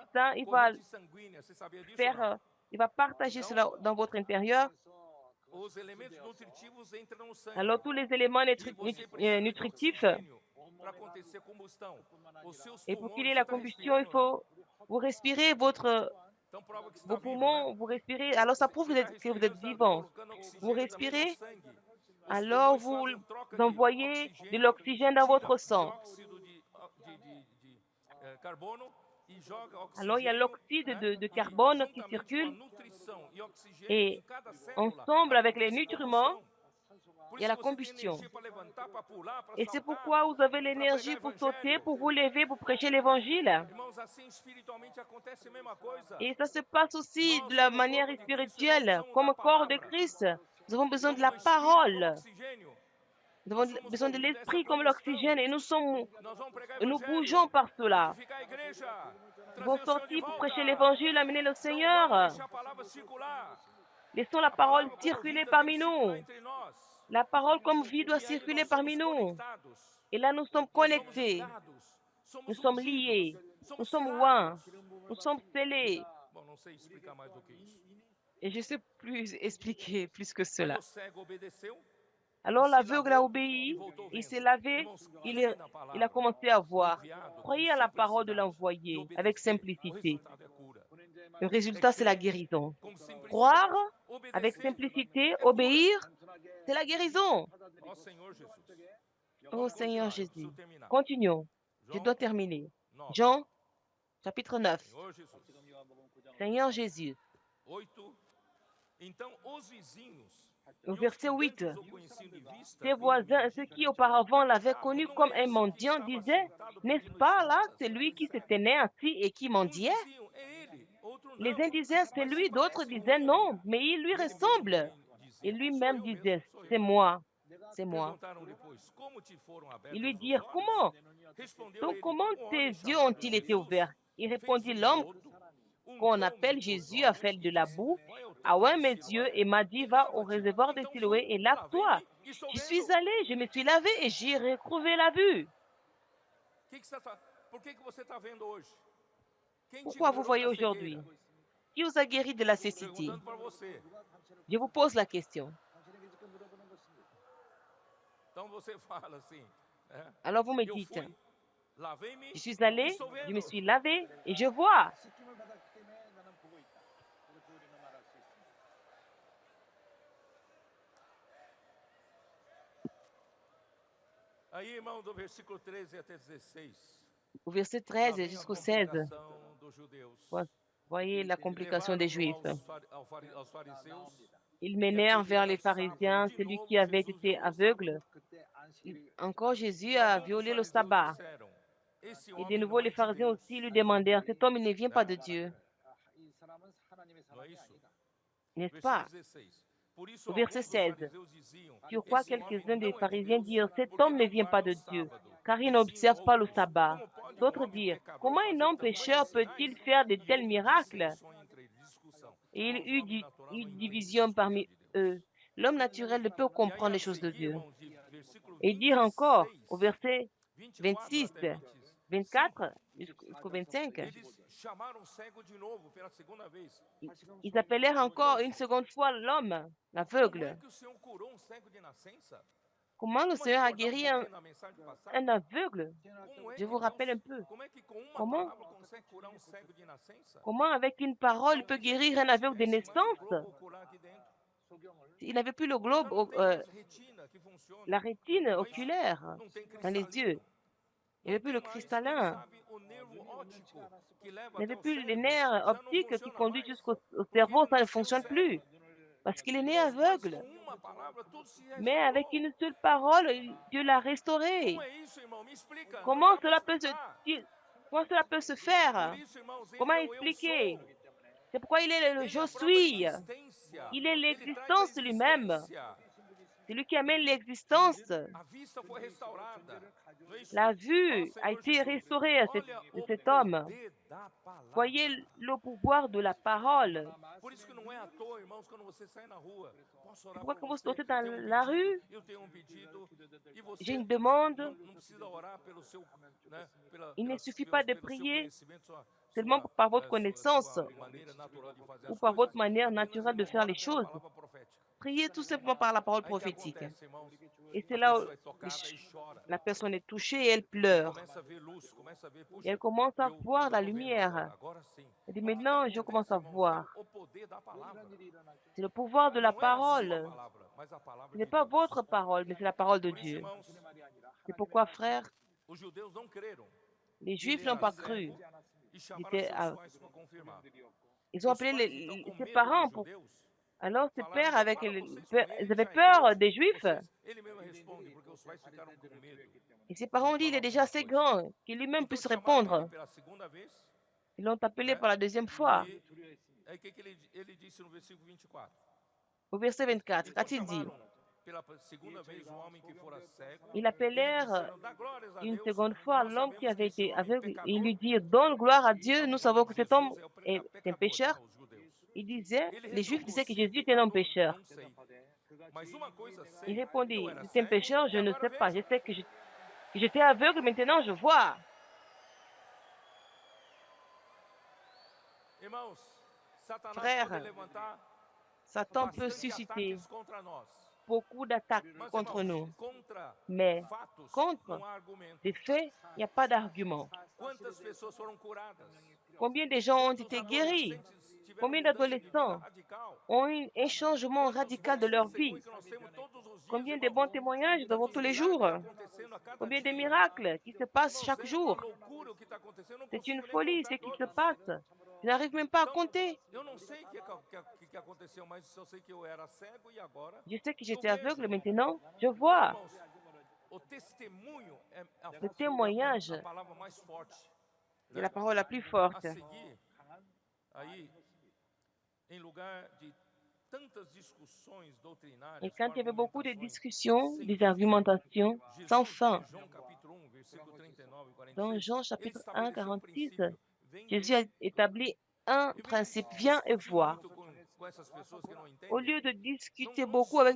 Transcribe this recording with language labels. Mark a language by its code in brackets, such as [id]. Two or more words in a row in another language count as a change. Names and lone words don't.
[fr] intestin, il va [pt] corrente sanguínea. Você sabia disso ou não? [fr] il va partager cela dans votre intérieur. [pt] Os elementos nutritivos entram no sangue. [fr] Alors, tous les éléments [pt] E você precisa de [fr] nutritifs, [pt] oxigênio para acontecer a combustão. Os seus [fr] et pour qu'il y [pt] pulmões, [fr] ait [pt] você [fr] la [pt] está [fr] combustion, il [pt] respirando ou [fr] faut [pt] não? [fr] vous respirez [pt] Então prova que você está [fr] vos [pt] vivo, né? [fr] poumons, vous respirez. Alors, ça prouve [pt] Você está [fr] que vous êtes [pt] respirando, está [fr] vivant. [pt] colocando [fr] Vous [pt] oxigênio também no [fr] respirez, [pt] sangue. Os [fr] alors [pt] pulmões [fr] vous [pt] fazem troca de [fr] envoyez de [pt] oxigênio, [fr] l'oxygène dans [pt] tira [fr] votre sang. [pt] dióxido de carbono e joga [fr] Alors, il y a [pt] oxigênio, [fr] l'oxyde [pt] né? [fr] de [pt] E [fr] carbone qui [pt] juntamente com a [fr] circule, [pt] nutrição e oxigênio [fr] et [pt] em cada célula [fr] ensemble avec les [pt] acontece [fr] nutriments, [pt] combustão. Por [fr] il y a [pt] isso [fr] la [pt] que você tem [fr] combustion. [pt] energia para levantar, para pular, para [fr] Et c'est [pt] saltar, [fr] pourquoi vous avez [pt] para [fr] l'énergie [pt] pregar [fr] pour sauter, [pt] evangelho. [fr] pour vous lever, pour prêcher l'évangile. [pt] Irmãos, assim espiritualmente acontece a mesma coisa. [fr] Et ça se passe aussi de [pt] Nós, [fr] la [pt] como [fr] manière [pt] corpo de Cristo, nós [fr] spirituelle, [pt] precisamos da [fr] comme corps de [pt] palavra. [fr] Christ. Nous avons besoin de [pt] Precisamos [fr] la [pt] do Espírito como [fr] parole. [pt] oxigênio. [fr] Nous [pt] Nós [fr] avons [pt] somos [fr] besoin de [pt] movidos dessa [fr] l'esprit comme [pt] combustão. [fr] l'oxygène et [pt] Nós vamos pregar [fr] nous [pt] evangelho, [fr] bougeons par cela. [pt] edificar a igreja, [fr] Nous allons [pt] trazer o Senhor de [fr] sortir pour [pt] volta. [fr] prêcher l'évangile, amener le [pt] Então [fr] Seigneur. [pt] vamos deixar a palavra circular. [fr] Laissons la [pt] A [fr] parole [pt] palavra como [fr] circuler [pt] vida tem [fr] parmi [pt] que [fr] nous. [pt] circular entre nós. [fr] La parole comme vie doit [pt] E aí [fr] circuler [pt] nós somos [fr] parmi nous. [pt] conectados. [fr] Et là, nous sommes [pt] Nós somos [fr] connectés. [pt] ligados. [fr] Nous [pt] Somos [fr] sommes [pt] ungidos. [fr] liés. Nous [pt] Somos [fr] sommes [pt] selados. [fr] oints. Nous sommes scellés. [pt] Bom, não sei explicar mais do que isso. [fr] Et je ne sais plus expliquer plus que [pt] Aí [fr] cela. [pt] o cego obedeceu. [fr] Alors [pt] se [fr] l'aveugle a [pt] lavou [fr] obéi, [pt] e voltou [fr] il [pt] vendo. [fr] s'est lavé, [pt] Irmãos, [fr] il, [pt] crê [fr] est- [pt] na palavra, [fr] il a commencé à [pt] do [fr] voir. [pt] enviado, [fr] Croyez [pt] com [fr] à la parole de [pt] simplicidade, e [fr] l'envoyé avec [pt] obedecer. O [fr] simplicité. [pt] resultado é cura. [fr] Le [pt] É [fr] résultat, c'est la [pt] crer [fr] guérison. [pt] com simplicidade, [fr] Croire avec [pt] obedecer [fr] simplicité, [pt] é cura. [fr] obéir, c'est la guérison. [pt] Ó Senhor Jesus. [fr] Oh [pt] Vamos [fr] Seigneur [pt] continuar, eu [fr] Jésus. [pt] preciso terminar. [fr] Continuons. Je [pt] João [fr] dois terminer. [pt] 9. [fr] Jean, chapitre 9. [pt] Senhor Jesus. [fr] Seigneur Jésus. [pt] 8. Então os vizinhos [fr] Au [pt] e os [fr] verset [pt] que [fr] 8. [pt] antes o conheciam de vista, [fr] Ses [pt] e [fr] voisins, ceux qui auparavant l'avaient connu [pt] não [fr] comme [pt] é [fr] un [pt] esse que [fr] mendiant, [pt] estava [fr] disaient, [pt] sentado [fr] n'est-ce [pt] pedindo [fr] pas là [pt] esmolas? [fr] celui qui [pt] Pois é. [fr] s'était né ainsi et qui [pt] Uns [fr] mendiait? [pt] diziam, é ele, outro [fr] Les [pt] não. [fr] uns disaient, c'est [pt] Mas se [fr] lui, d'autres [pt] parece com [fr] disaient, [pt] ele. [fr] non, mais il lui [pt] E ele mesmo [fr] ressemble. [pt] também [fr] Et [pt] dizia, sou [fr] lui-même [pt] eu [fr] disait, [pt] mesmo, sou [fr] c'est [pt] eu. [fr] moi, c'est moi. [pt] Perguntaram depois, como te foram [fr] Ils [pt] abertos [fr] lui [pt] os [fr] dirent, [pt] olhos? [fr] comment? [pt] Respondeu [fr] Donc [pt] ele, [fr] comment [pt] homem [fr] tes yeux [pt] chamado [fr] ont-ils été [pt] Jesus [fr] ouverts? Il [pt] fez [fr] répondit, [pt] um [fr] l'homme [pt] lodo, [fr] qu'on [pt] untou-me [fr] appelle [pt] os [fr] Jésus a [pt] olhos [fr] fait de [pt] e [fr] la [pt] disse, [fr] boue, [pt] vai ao [fr] a [pt] tanque [fr] oint [pt] de [fr] mes yeux [pt] Siloé [fr] et m'a dit, [pt] e [fr] va au [pt] lava-te. [fr] réservoir de [pt] Então [fr] Siloé [pt] fui, [fr] et lave-toi. [pt] lavei-me e estou [fr] Je suis [pt] vendo. [fr] allé, je me suis lavé et j'ai retrouvé la vue. [pt] Por que você está vendo hoje? Quem te [fr] Pourquoi vous [pt] curou [fr] voyez [pt] da [fr] aujourd'hui? [pt] cegueira? [fr] Qui vous a guéri de la cécité? [pt] Perguntando para você. [fr] Je vous pose la question. [pt] Então você fala assim, [fr] Alors vous me [pt] eu [fr] dites, [pt] fui, lavei-me [fr] je suis [pt] e [fr] allé, [pt] estou [fr] je me [pt] vendo. [fr] suis lavé et je vois. [pt] Aí, irmão, do versículo 13 até 16. [fr] Au verset [pt] Lá [fr] 13 [pt] vem a [fr] jusqu'au 16, [pt] complicação dos judeus. [fr] voyez la complication des Juifs. [pt] Aos fariseus. [fr] Ils [pt] E [fr] menèrent [pt] aquele [fr] vers [pt] era [fr] les [pt] sábado. [fr] pharisiens, [pt] De [fr] celui [pt] novo, [fr] qui avait [pt] Jesus [fr] été [pt] violou o [fr] aveugle. [pt] sábado. [fr] Encore Jésus [pt] E [fr] a [pt] alguns dos [fr] violé le [pt] fariseus [fr] sabbat. [pt] disseram, esse [fr] Et de [pt] homem [fr] nouveau, [pt] não [fr] les [pt] é de [fr] pharisiens [pt] Deus. [fr] aussi lui demandèrent, cet homme, il ne vient pas de Dieu, [pt] Não é isso? [fr] n'est-ce [pt] Versículo [fr] pas? [pt] 16. Por isso, [fr] Au verset [pt] alguns dos [fr] 16. [pt] fariseus diziam, [fr] Sur quoi [pt] esse homem [fr] quelques-uns des [pt] não é de [fr] pharisiens [pt] Deus, [fr] dirent, cet [pt] porque [fr] homme ne [pt] não [fr] vient pas [pt] guarda [fr] de [pt] o [fr] Dieu, [pt] sábado. [fr] car il [pt] Diziam [fr] n'observe pas le [pt] outros, [fr] sabbat. [pt] como pode um [fr] D'autres [pt] homem [fr] dirent, [pt] pecador [fr] comment un [pt] fazer [fr] homme [pt] tamanhos [fr] pécheur [pt] sinais? [fr] peut-il faire de [pt] E [fr] tels [pt] houve [fr] miracles? [pt] dissensões entre eles, discussão. [fr] Et il [pt] Irmãos, o [fr] eut [pt] homem natural não [fr] une [pt] entende [fr] division [pt] as coisas [fr] parmi [pt] de Deus. [fr] eux. L'homme naturel ne peut [pt] E aí, [fr] comprendre [pt] a [fr] les choses de [pt] seguir, [fr] Dieu. [pt] irmãos, de versículo [fr] Et dire encore, [pt] 26, [fr] au verset [pt] 24 [fr] 26, [pt] até [fr] 24 jusqu'au 25, [pt] eles chamaram o cego de novo pela segunda vez. [fr] ils appelèrent encore une seconde fois l'homme, [pt] Como é [fr] l'aveugle. [pt] que o Senhor curou um cego de nascença? [fr] Comment le [pt] Como é que [fr] Seigneur a [pt] nós já [fr] guéri [pt] contei na mensagem passada? [fr] un aveugle? [pt] Como é [fr] Je [pt] que [fr] vous [pt] Deus, [fr] rappelle un peu. [pt] como é que com uma [fr] Comment, [pt] palavra consegue curar um cego de nascença? [fr] comment avec une parole, il peut [pt] Talvez ele [fr] guérir [pt] nem [fr] un aveugle de [pt] tivesse mais o [fr] naissance? [pt] globo ocular aqui dentro. [fr] Il n'avait plus le [pt] Ele já [fr] globe, [pt] não tem mais retina que funciona, [fr] la rétine [pt] não é isso? [fr] oculaire [pt] Não tem [fr] dans les yeux. [pt] cristalino. [fr] Il n'avait plus le [pt] Ele [fr] cristallin. [pt] sabe, o nervo óptico que leva [fr] Il [pt] até [fr] n'avait [pt] o [fr] plus les [pt] cérebro [fr] nerfs [pt] já não [fr] optiques qui [pt] funciona [fr] conduisent [pt] mais, [fr] jusqu'au [pt] porque [fr] cerveau, [pt] ele [fr] ça ne [pt] nasceu [fr] fonctionne [pt] cego. [fr] plus parce qu'il est né [pt] Mas com [fr] aveugle. [pt] uma palavra tudo se [fr] Mais avec [pt] restaurou. [fr] une seule parole, Dieu l'a [pt] Como [fr] restauré. [pt] é isso, irmão? Me explica. Não [fr] Comment [pt] dá para [fr] cela peut se, [pt] explicar. [fr] comment cela peut se [pt] Por [fr] faire? [pt] isso, irmãos, ele [fr] Comment [pt] é o eu [fr] expliquer? [pt] sou. [fr] C'est pourquoi il est le [pt] Ele é [fr] je [pt] a própria [fr] suis. [pt] existência. [fr] Il est [pt] Ele traz a [fr] l'existence lui-même. [pt] existência. [fr] C'est lui qui amène l'existence. [pt] A vista foi restaurada. Não é isso? [fr] La [pt] Ó, [fr] vue a [pt] Senhor [fr] été [pt] Jesus, [fr] restaurée à [pt] olha [fr] de [pt] o [fr] cet homme. [pt] poder da palavra. [fr] Voyez le pouvoir de la parole. [pt] Por isso que não é à toa, irmãos, quando você sai na rua, posso orar [fr] Pourquoi [pt] por [fr] quand vous [pt] você, [fr] sortez dans [pt] tem um [fr] la [pt] pedido, [fr] rue, [pt] eu tenho um pedido, e [fr] j'ai [pt] você [fr] une demande. [pt] não precisa orar pelo seu, né, [fr] Il ne suffit pas de [pt] pelo seu [fr] prier [pt] conhecimento, [fr] seulement par votre connaissance [pt] sua maneira natural de fazer [fr] ou [pt] as [fr] par [pt] coisas, [fr] votre manière [pt] apenas, [fr] naturelle de [pt] irmão, [fr] faire [pt] ora [fr] les [pt] pela [fr] choses. [pt] palavra profética. [fr] Priez tout simplement par la parole [pt] Aí o que [fr] prophétique. [pt] acontece, irmãos? [fr] Et c'est [pt] A [fr] là où [pt] pessoa é tocada e chora. [fr] la personne est touchée et elle [pt] E [fr] pleure. [pt] começa a ver luz, começa a ver, [fr] Et [pt] puxa, [fr] elle commence à [pt] eu [fr] voir la [pt] tô vendo [fr] lumière. [pt] agora sim. [fr] Elle dit [pt] Mas o que [fr] maintenant, je commence [pt] acontece, [fr] à [pt] irmãos, é [fr] voir. [pt] o poder da palavra. [fr] C'est le pouvoir de la [pt] Não é a sua [fr] parole. [pt] palavra, mas a palavra [fr] Ce n'est [pt] de [fr] pas [pt] Deus. [fr] votre parole, mais c'est la parole de [pt] Por isso, [fr] Dieu. [pt] irmãos, [fr] C'est pourquoi, frères, [pt] os judeus não creram [fr] les [pt] que ele [fr] Juifs n'ont [pt] era [fr] pas cru. [pt] cego e chamaram [fr] Étaient [pt] seus [fr] à- [pt] pais para confirmar. [fr] Ils ont [pt] Os [fr] appelé [pt] pais, então, com [fr] ses [pt] medo [fr] parents [pt] dos [fr] pour. [pt] judeus, [fr] Alors, ses [pt] falaram, [fr] pères, [pt] então [fr] avec [pt] fala [fr] les- [pt] vocês com [fr] ils [pt] ele, [fr] avaient [pt] já a [fr] peur [pt] igreja, [fr] des Juifs. [pt] vocês, ele mesmo responde, porque os pais ficaram com medo [fr] Et ses parents ont dit, il est [pt] de [fr] déjà [pt] falar [fr] assez [pt] alguma coisa. [fr] grand qu'il lui-même [pt] Então [fr] puisse [pt] chamaram ele [fr] répondre. [pt] pela segunda vez, [fr] Ils l'ont appelé [pt] né? [fr] pour la deuxième fois. [pt] Aí o que, que ele disse no versículo 24? [fr] Au verset 24, [pt] Então [fr] qu'a-t-il dit? [pt] chamaram pela segunda vez o homem que fora cego. [fr] Ils [pt] Eles [fr] appelèrent [pt] disseram, dá glórias a [fr] une [pt] Deus, [fr] seconde fois [pt] nós [fr] l'homme qui [pt] sabemos que [fr] avait [pt] esse [fr] été [pt] homem [fr] aveugle. Ils [pt] pecador, [fr] lui dirent, donne gloire à [pt] e [fr] Dieu, [pt] estavam [fr] nous savons [pt] chamando [fr] que cet homme [pt] Jesus [fr] est un [pt] pecador, [fr] pécheur. [pt] tá, os judeus. [fr] Il disait, [pt] Ele [fr] les Juifs [pt] retrucou, [fr] disaient que [pt] se é [fr] Jésus était un homme [pt] pecador, [fr] pécheur. [pt] não sei. Mas uma coisa [fr] Il [pt] sei, eu [fr] répondit, [pt] era [fr] c'est un [pt] cego [fr] pécheur, [pt] e [fr] je ne [pt] agora [fr] sais pas. Je [pt] vejo. [fr] sais que j'étais aveugle, maintenant je vois. [pt] Irmãos, Satanás [fr] Frère, [pt] pode levantar [fr] Satan peut [pt] bastante [fr] susciter [pt] ataques contra nós. [fr] beaucoup d'attaques [pt] Mas, [fr] contre [pt] irmãos, [fr] nous. [pt] contra [fr] Mais [pt] fatos [fr] contre [pt] não há argumento. [fr] des faits, il n'y a pas d'argument. [pt] Quantas pessoas foram curadas? [fr] Combien de gens ont [pt] Quantos [fr] été guéris? [pt] adolescentes tiveram [fr] Combien [pt] mudança de vida [fr] d'adolescents [pt] radical? [fr] ont eu un changement [pt] Quantos [fr] radical de [pt] bons [fr] leur vie? [pt] testemunhos que nós temos todos os dias, [fr] Combien de [pt] irmãos? [fr] bons témoignages nous avons [pt] Quantos [fr] tous les [pt] milagres [fr] jours? [pt] acontecendo a cada [fr] Combien de [pt] dia? [fr] miracles qui se passent [pt] Irmãos, [fr] chaque [pt] é uma [fr] jour? [pt] loucura o que está acontecendo. Eu não [fr] C'est une [pt] consigo nem [fr] folie [pt] contar [fr] ce qui se [pt] todos. [fr] passe. Je n'arrive même pas à [pt] Então, [fr] compter. [pt] eu não sei o que aconteceu, mas só sei que eu era cego e agora [fr] Je sais que [pt] eu [fr] j'étais [pt] vejo. [fr] aveugle, maintenant je [pt] Então, [fr] vois. [pt] irmãos, o testemunho é [fr] Le témoignage, [pt] a palavra mais forte. [fr] c'est la parole la plus [pt] A [fr] forte. [pt] seguir, aí, em lugar de tantas discussões doutrinárias, [fr] Et quand il y avait beaucoup de [pt] argumentações [fr] discussions, [pt] sem [fr] des [pt] fim, [fr] argumentations sans [pt] Jesus, [fr] fin, [pt] em João capítulo 1, versículo 39 e [fr] dans [pt] 46, [fr] Jean [pt] ele [fr] chapitre 1, [pt] estabeleceu um [fr] 46, [pt] princípio. Vem [fr] Jésus [pt] ver. [fr] a établi un [pt] Em vez de [fr] principe, viens et [pt] discutir [fr] vois. [pt] muito com essas pessoas que não [fr] Au [pt] entendem, [fr] lieu de [pt] não, [fr] discuter [pt] não [fr] beaucoup avec